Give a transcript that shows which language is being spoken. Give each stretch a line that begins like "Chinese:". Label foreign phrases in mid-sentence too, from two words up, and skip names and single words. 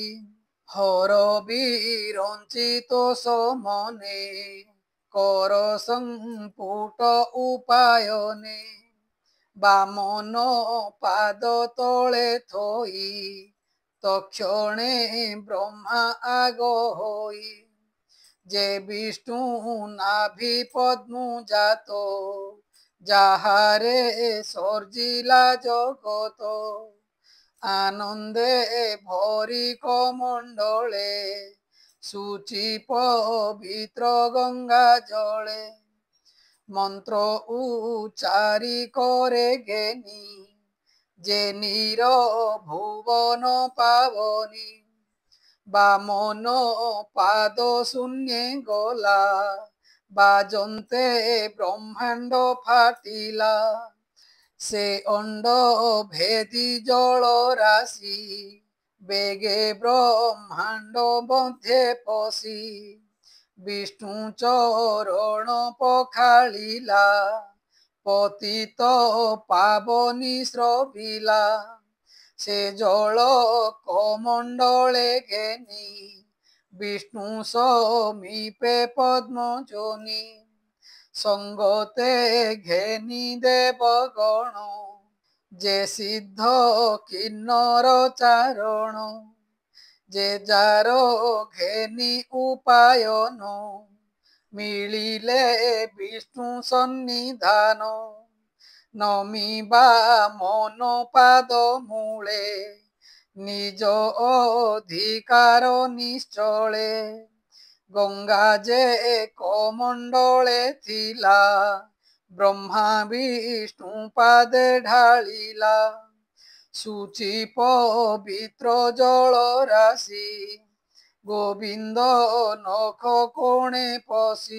Odia: ହର ବିରଞ୍ଚିତ ସମନେ କର ସମ୍ପୁଟ ଉପାୟନେ। ବାମନ ପାଦ ତଳେ ଥୋଇ ତକ୍ଷଣେ ବ୍ରହ୍ମା ଆଗ ହୋଇ। ଯେ ବିଷ୍ଣୁ ନାଭି ପଦ୍ମ ଜାତୋ ଯାହାରେ ସର୍ଜିଲା ଜଗତ। ଆନନ୍ଦେ ଭରି କମଣ୍ଡଳେ ଶୁଚି ପବିତ୍ର ଗଙ୍ଗା ଜଳେ। ମନ୍ତ୍ର ଉଚ୍ଚାରି କରେ ଘେନି ଯେ ନୀର ଭୁବନ ପାବନୀ। ବାମନ ପାଦ ଶୂନ୍ୟ ଗଲା ବାଜନ୍ତେ ବ୍ରହ୍ମାଣ୍ଡ ଫାଟିଲା। ସେ ଅଣ୍ଡ ଭେଦି ଜଳ ରାଶି ବେଗେ ବ୍ରହ୍ମାଣ୍ଡ ମଧ୍ୟ ପଶି। ବିଷ୍ଣୁ ଚରଣ ପଖାଳିଲା ପତିତ ପାବନୀ ସ୍ରବିଲା। ସେ ଜଳ କମଣ୍ଡଳେ ଘେନି ବିଷ୍ଣୁ ସମୀପେ ପଦ୍ମ ଯୋନି। ସଙ୍ଗତେ ଘେନି ଦେବଗଣ ଯେ ସିଦ୍ଧ କିନ୍ନର ଚାରଣ। ଯେ ଯାରୋ ଘେନି ଉପାୟନ ମିଳିଲେ ବିଷ୍ଣୁ ସନ୍ନିଧାନ। ନମିବା ମନ ପାଦ ମୂଳେ ନିଜ ଅଧିକାର ନିଶ୍ଚଳେ। ଗଙ୍ଗା ଯେ କମଣ୍ଡଳେ ଥିଲା ବ୍ରହ୍ମା ବିଷ୍ଣୁ ପାଦେ ଢାଳିଲା। ଶୁଚି ପବିତ୍ର ଜଳ ରାଶି ଗୋବିନ୍ଦ ନଖ କୋଣେ ପଶି।